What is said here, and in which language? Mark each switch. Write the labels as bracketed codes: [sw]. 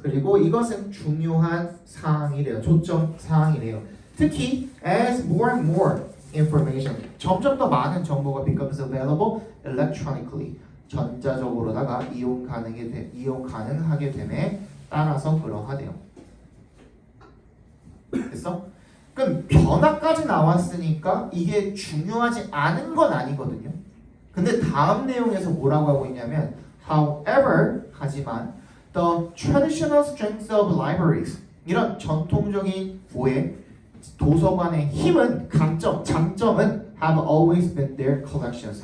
[ko] 그리고 이것은 중요한 사항이래요. 초점 사항이래요. [en] 특히 as more and more information, [ko] 점점 더 많은 정보가 [en] becomes available electronically. [ko] 전자적으로다가 이용 가능하게 됨에 따라서 그러하대요. 됐어? 그럼 변화까지 나왔으니까 이게 중요하지 않은 건 아니거든요. 근데 다음 내용에서 뭐라고 하고 있냐면 however, 하지만 [en] the traditional strengths of libraries, [ko] 이런 전통적인 도서관의 힘은, 강점, 장점은 [en] have always been their collections.